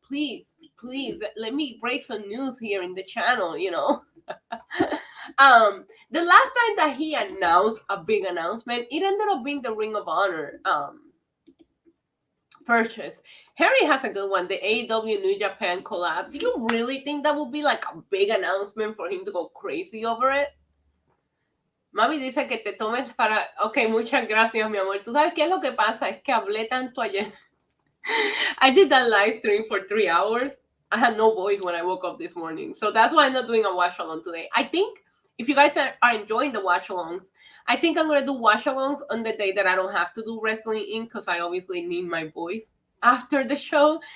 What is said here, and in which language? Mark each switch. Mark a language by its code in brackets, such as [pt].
[en] Please, let me break some news here in the channel, The last time that he announced a big announcement, it ended up being the Ring of Honor purchase. Harry has a good one, the AEW New Japan collab. Do you really think that would be like a big announcement for him to go crazy over it? [es] Mami dice que te tomes para... Ok, muchas gracias, mi amor. ¿Tú sabes qué es lo que pasa? Es que hablé tanto ayer. [en] I did that live stream for 3 hours. I had no voice when I woke up this morning. So that's why I'm not doing a watch-along today. I think if you guys are enjoying the watch-alongs, I think I'm going to do watch-alongs on the day that I don't have to do Wrestling Inc. because I obviously need my voice. after the show.